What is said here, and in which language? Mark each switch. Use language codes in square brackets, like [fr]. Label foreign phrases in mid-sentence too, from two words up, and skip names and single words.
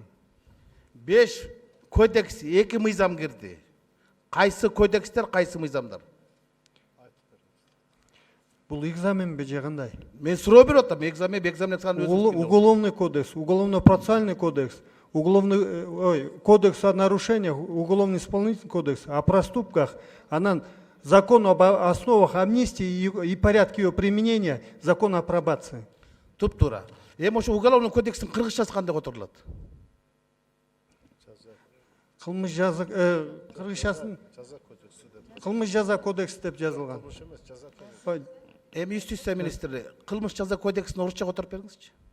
[ky] 5 кодекс, 2 мыйзам кирди. Кайсы кодекстер, кайсы мыйзамдар? Бул экзаменби же кандай? Мен суроо берип атам, экзамен [ru] Уголовный кодекс, уголовно-процессуальный кодекс, кодекс о нарушениях, уголовно исполнительный кодекс, о проступках, анан закон об основах амнистии и порядке ее применения, закон о пробации. [ky] Туп-туура. Эми ошо уголовный кодекстин кыргызчасы кандай которулат? Кылмыш жаза кыргызчасын кылмыш жаза кодекси деп жазылган. Эми юстиция министри кылмыш жаза кодексин орусча которуп бериңизчи.